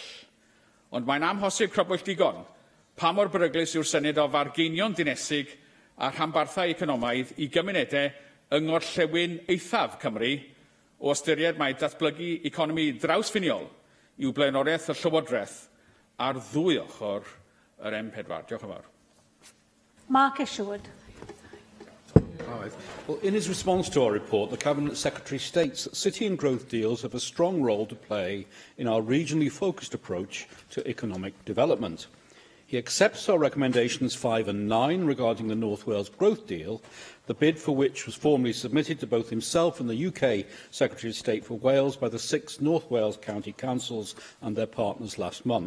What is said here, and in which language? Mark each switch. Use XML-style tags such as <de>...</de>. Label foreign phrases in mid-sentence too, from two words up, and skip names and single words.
<cy>Ond mae'n amhosib crybwyll digon pa mor beryglus yw'r syniad o fargeinion dinesig a rhanbarthau economaidd i gymunedau yng ngorllewin eithaf Cymru o ystyried mae datblygu economi drawsffiniol i'w blaenoriaeth y Llywodraeth ar ddwy ochr yr M4. Diolch yn fawr.</cy> <en>Mark Isherwood. Well, in his response to our report, the Cabinet Secretary states that city and growth deals have a strong role to play in our regionally focused approach to economic development. He accepts our recommendations 5 and 9 regarding the North Wales growth deal, the bid for which was formally submitted to both himself and the UK Secretary of State for Wales by the 6 North Wales county councils and their partners last month.</en>